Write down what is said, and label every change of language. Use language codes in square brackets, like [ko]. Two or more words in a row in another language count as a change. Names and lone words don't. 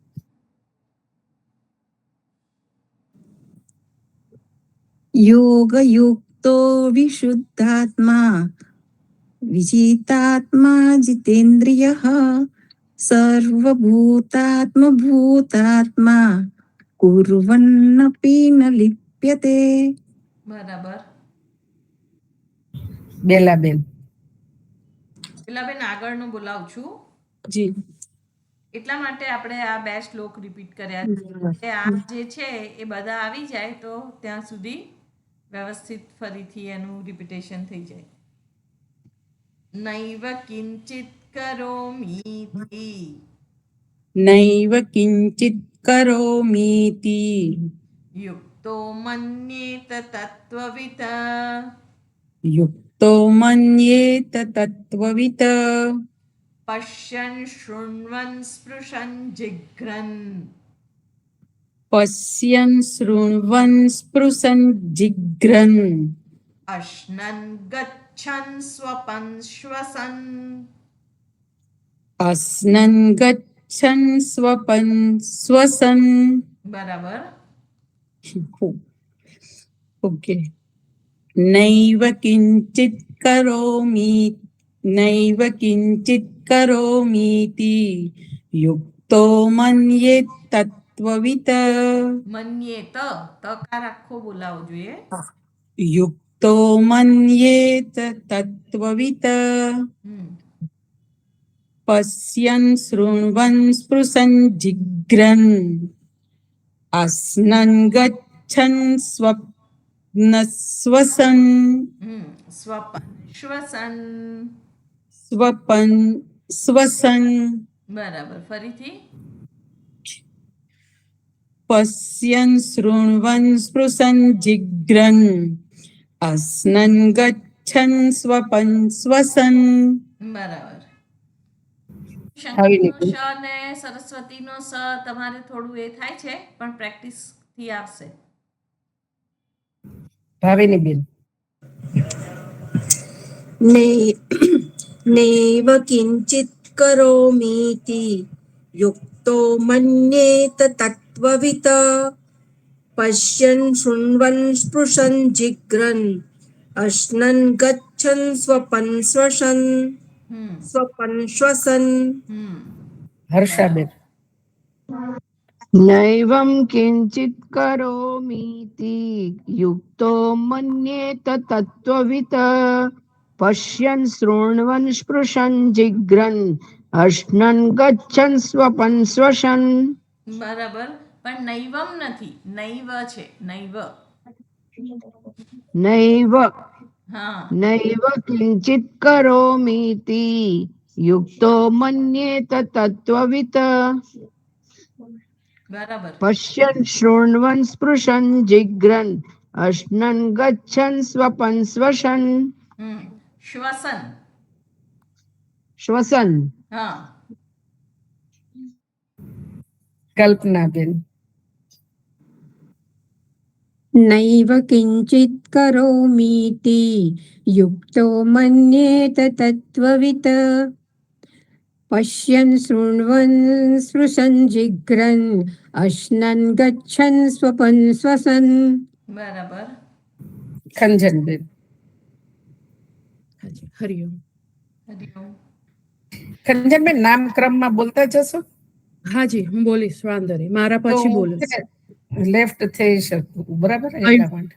[sa] योगयुक्तो विशुद्धात्मा विजितात्मा जितेन्द्रियः सर्वभूतात्मभूतात्मा कुर्वन्नपि न लिप्यते. [gu] બરાબર. બેલાબેન. પેલાબેન આગળનું બોલાવું છું. જી. એટલા માટે આપણે આ 2 શ્લોક રિપીટ કર્યા છે. આ જે છે એ બધા આવી જાય તો ત્યાં સુધી વ્યવસ્થિત ફરીથી એનું રિપીટેશન થઈ જાય. [sa] नैव किंचित करोमीति नैव किञ्चित् करोमीति युक्तो मन्येत तत्ववित युक्तो मन्येत तत्त्ववित् पश्यन् शृण्वन् स्पृशन् जिघ्रन् पश्यन् शृण्वन् स्पृशन् जिघ्रन् अश्नन् गच्छन् स्वपन् श्वसन्. अस्नन् गच्छन् स्वपन् स्वसन्. [gu] બરાબર. ओके. [sa] नैव किञ्चित् करोमीति युक्तो मन्येत् तत्त्ववित् [gu] મન્યેત તકાર આખો બોલાવો જોઈએ. [sa] युक्तो मन्येत तत्त्ववित् पश्यन् शृण्वन् स्पृशन् जिघ्रन् अस्नन् गच्छन् स्वसन् स्वपन श्वसन. स्वपन् स्वसन्. [gu] બરાબર. ફરીથી. [sa] पश्यन् शृण्वन् स्पृशन् जिघ्रन् अस्नन् गच्छन् स्वपन् स्वसन्. [gu] બરાબર. આવી શંકરનો શ અને સરસ્વતીનો સ તમારે થોડું એ થાય છે પણ પ્રેક્ટિસ થી આવશે. ભાવિનીબેન. [sa] नैव किञ्चित् करोमीति युक्तो मन्येत तत्त्ववित् पश्यन् शृण्वन् स्पृशन् जिघ्रन् अश्नन् गच्छन् स्वपन् स्वशन् स्वपन् श्वसन्. [gu] હર્ષાબેન. [sa] नैवं किञ्चित् करोमीति युक्तो मन्येत तत्त्ववित् पश्यन् शृण्वन् स्पृशन् जिघ्रन् अश्नन् गच्छन् स्वपन् स्वशन्. [gu] બરાબર. પણ નૈવમ નથી, નૈવ છે. [sa] નૈવ. नैव [gu] હા. [sa] नैव किञ्चित् करोमीति युक्तो मन्येत तत्त्ववित् [gu] બરાબર. [sa] पश्यन् शृण्वन् स्पृशन् जिघ्रन् अश्नन् गच्छन् स्वपन् स्वशन्. શ્વસન. श्वसन्. [gu] હા. કલ્પનાબેન. [sa] नैव किञ्चित् करोमीति युक्तो मन्येत तत्त्ववित् पश्यन् शृण्वन् स्पृशन् जिघ्रन् अश्नन् गच्छन् स्वपन् स्वसन्. [gu] બરાબર. ખંજનબેન. હરિઓમ. હરિઓમ. ખંજનબેન નામ ક્રમમાં બોલતા જશો. હાજી હું બોલીશ, વાંધો નહીં, મારા પછી બોલીશ. લેફ્ટ થઈ શકતું. બરાબર. એટલા માટે